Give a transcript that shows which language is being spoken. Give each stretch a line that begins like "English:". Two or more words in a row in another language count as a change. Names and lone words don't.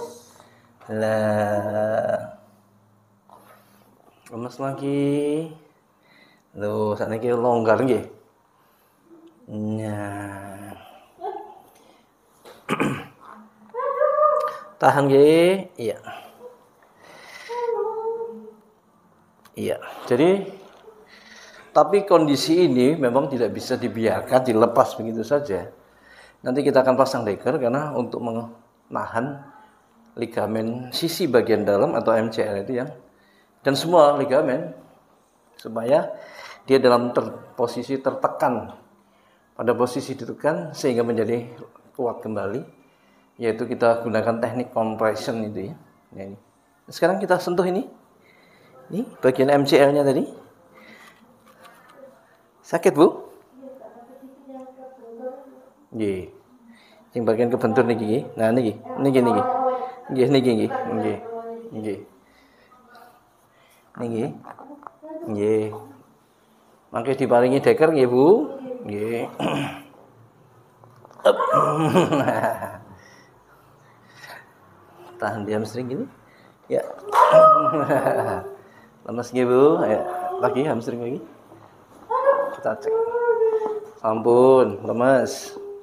Indonesian: Lah. Lemes lagi.
Javanese: Loh, sakniki longgar nggih.
Indonesian: Nah. Tahan nggih. Iya. Iya. Jadi tapi kondisi ini memang tidak bisa dibiarkan dilepas begitu saja. Nanti kita akan pasang deker karena untuk menahan ligamen sisi bagian dalam atau MCL itu yang dan semua ligamen supaya dia dalam posisi tertekan, pada posisi ditekan sehingga menjadi kuat kembali, yaitu kita gunakan teknik compression itu ya. Ini. Sekarang kita sentuh ini bagian MCL-nya tadi. Sakit Bu? Nggih. Yang bagian kebentur
Javanese: niki. Nah niki. Niki. Nggih niki nggih. Nggih. Nggih. Niki. Nggih. Mangke diparingi deker nggih Bu. Nggih.
Indonesian: Tahan di hamstring gini. Ya. Lemes nggih Bu. Ayo, lagi hamstring lagi. Kita cek. Sampun, lemes.